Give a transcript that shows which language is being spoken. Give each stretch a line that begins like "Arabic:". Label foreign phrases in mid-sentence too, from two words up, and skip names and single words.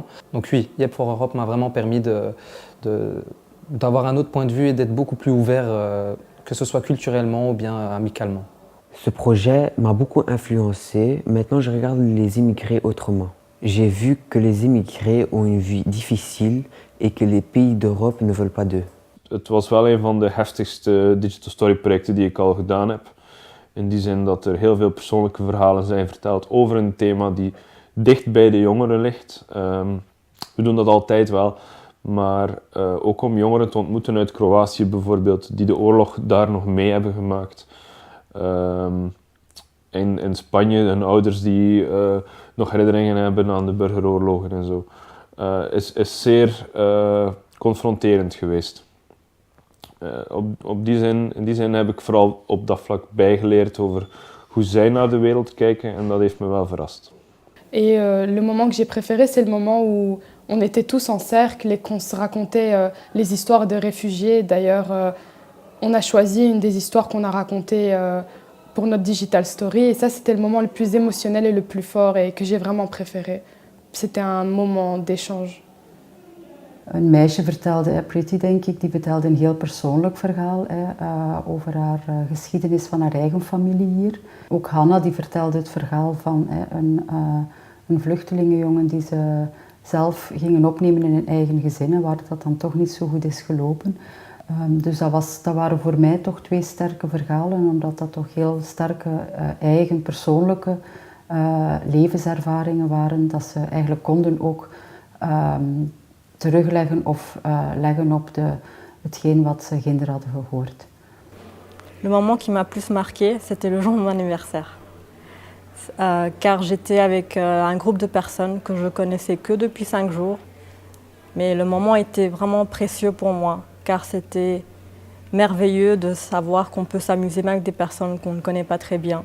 French: Donc oui, Yep for Europe m'a vraiment permis d'avoir un autre point de vue et d'être beaucoup plus ouvert, que ce soit culturellement ou bien amicalement. Ce projet m'a beaucoup influencé. Maintenant, je regarde les immigrés autrement. J'ai vu que les immigrés ont une vie difficile et que les pays d'Europe ne veulent pas d'eux.
Dutch: Het was wel een van de heftigste Digital Story projecten die ik al gedaan heb. In die zin dat er heel veel persoonlijke verhalen zijn verteld over een thema die dicht bij de jongeren ligt. We doen dat altijd wel, maar ook om jongeren te ontmoeten uit Kroatië bijvoorbeeld, die de oorlog daar nog mee hebben gemaakt. In Spanje, hun ouders die nog herinneringen hebben aan de burgeroorlogen en zo. Is zeer confronterend geweest. In die zin heb ik vooral op dat vlak bijgeleerd over hoe zij naar de wereld kijken en dat heeft me wel verrast.
French: Et le moment que j'ai préféré, c'est le moment où on était tous en cercle et qu'on se racontait les histoires de réfugiés. D'ailleurs, on a choisi une des histoires qu'on a racontées pour notre Digital Story. Et ça, c'était le moment le plus émotionnel et le plus fort et que j'ai vraiment préféré. C'était un moment d'échange.
Dutch: Een meisje vertelde, Pretty denk ik, die vertelde een heel persoonlijk verhaal over haar geschiedenis van haar eigen familie hier. Ook Hanna die vertelde het verhaal van een vluchtelingenjongen die ze zelf gingen opnemen in hun eigen gezinnen, waar dat dan toch niet zo goed is gelopen. Dus dat waren voor mij toch twee sterke verhalen, omdat dat toch heel sterke eigen persoonlijke levenservaringen waren, dat ze eigenlijk konden ook terugleggen of leggen op hetgeen wat ze ginder hadden gehoord.
French: Le moment qui m'a plus marqué, c'était le jour de mon anniversaire. Car j'étais avec un groupe de personnes que je connaissais que depuis 5 jours. Mais le moment était vraiment précieux pour moi, car c'était merveilleux de savoir qu'on peut s'amuser même avec des personnes qu'on ne connaît pas très bien.